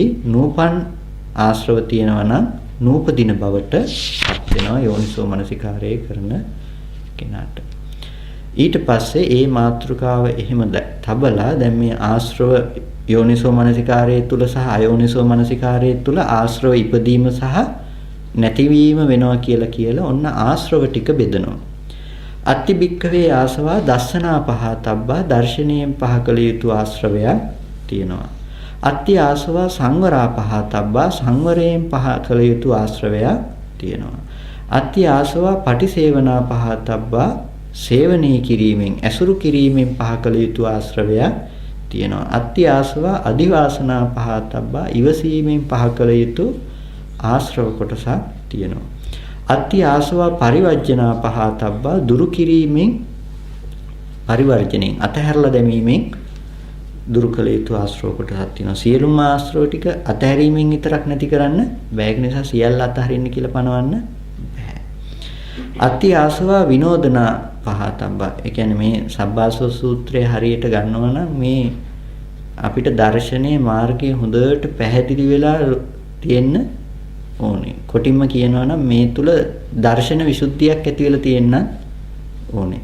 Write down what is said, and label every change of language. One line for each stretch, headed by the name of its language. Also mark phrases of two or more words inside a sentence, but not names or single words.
Sinhala: නූපන් ආශ්‍රව තියෙනවා නම් නූපදින බවට පත් වෙනවා යෝනිසෝ මනසිකාරය කරන කෙනාට. ඊට පස්සේ ඒ මාතෘකාව එහෙම තබලා දැන් මේ ආශ්‍රව යෝනිසෝ මනසිකාරයේ තුල සහ අයෝනිසෝ මනසිකාරයේ තුල ආශ්‍රව ඉපදීම සහ නැතිවීම වෙනවා කියලා ඔන්න ආශ්‍රව ටික බෙදනවා.
Pali: අත්ති භික්ඛවේ ආසවා දස්සනා පහතබ්බා.
Sinhala: දර්ශනීයෙන් පහ කළ යුතු ආශ්‍රවයක් තියෙනවා.
Pali: අත්ති ආසවා සංවරා පහතබ්බා.
Sinhala: සංවරයෙන් පහ කළ යුතු ආශ්‍රවයක් තියෙනවා.
Pali: අත්ති ආසවා පටිසේවනා පහතබ්බා.
Sinhala: සේවනී කිරීමෙන්, ඇසුරු කිරීමෙන් පහ කළ යුතු ආශ්‍රවයක් තියෙනවා.
Pali: අත්ති ආසවා අදිවාසනා පහතබ්බා.
Sinhala: ඉවසීමෙන් පහ කළ යුතු ආශ්‍රව කොටසක් තියෙනවා.
Pali: අත්ති ආසවා පරිවර්ජනා පහතබ්බා.
Sinhala: දුරු කිරීමෙන්, පරිවර්ජණයෙන් අතහැරලා දැමීමෙන් දුරු කළ යුතු ආශ්‍රව කොටසක් තියෙනවා. සියලුම ආශ්‍රව ටික අතහැරීමෙන් විතරක් නැති කරන්න බෑ. ඒක නිසා සියල්ල අතහරින්න කියලා පනවන්න බෑ.
Pali: අත්ති ආසවා විනෝදනා පහතබ්බා.
Sinhala: ඒ කියන්නේ මේ සබ්බාසව සූත්‍රය හරියට ගන්නවා නම් මේ අපිට දර්ශනීය මාර්ගය හොඳට පැහැදිලි වෙලා තියෙන්න ඕනේ. කොටින්ම කියනවා නම් මේ තුල දර්ශන විසුද්ධියක් ඇති වෙලා තියෙන්න ඕනේ.